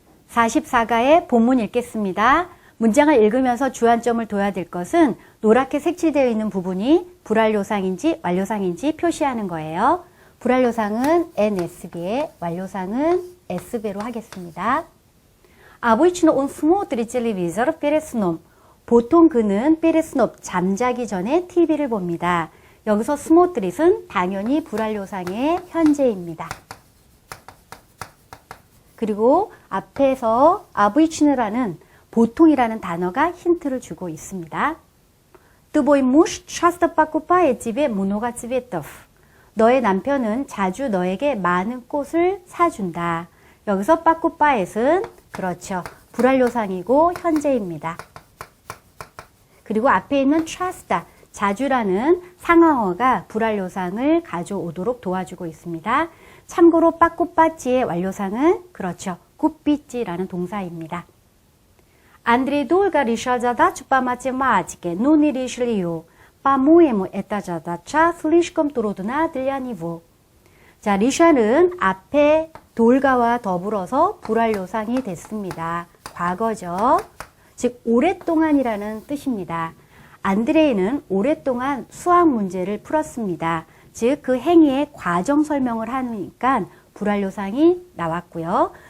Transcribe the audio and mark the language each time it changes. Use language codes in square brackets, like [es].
[ko] 44가의 본문 읽겠습니다. 문장을 읽으면서 주안점을 둬야 될 것은 노랗게 색칠되어 있는 부분이 불완료상인지 완료상인지 표시하는 거예요. 불완료상은 NSB에, 완료상은 SB로 하겠습니다. [ru] Обычно он смотрит телевизор перед сном. [ko] 보통 그는 [ru] перед сном, [ko] 잠자기 전에 TV를 봅니다. 여기서 смотрит은 당연히 불완료상의 현재입니다. 그리고 앞에서 обычно라는 보통이라는 단어가 힌트를 주고 있습니다. [ru] Твой муж часто покупает тебе много цветов. [ko] 너의 남편은 자주 너에게 많은 꽃을 사준다. 여기서 покупает은 그렇죠. 불완료상이고 현재입니다. 그리고 앞에 있는 часто, 자주라는 상황어가 불완료상을 가져오도록 도와주고 있습니다. 참고로 покупат지의 완료상은 그렇죠. купить,라는 동사입니다. [ru] Андрей долго решал задачу по математике, но не решил ее. По-моему, эта задача слишком трудна для него. [ko] 자, 리샬은 앞에 돌가와 더불어서 불완료상이 됐습니다. 과거죠. 즉 오랫동안이라는 뜻입니다. 안드레이는 오랫동안 수학 문제를 풀었습니다. 즉 그 행위의 과정 설명을 하니까 불완료상이 나왔고요.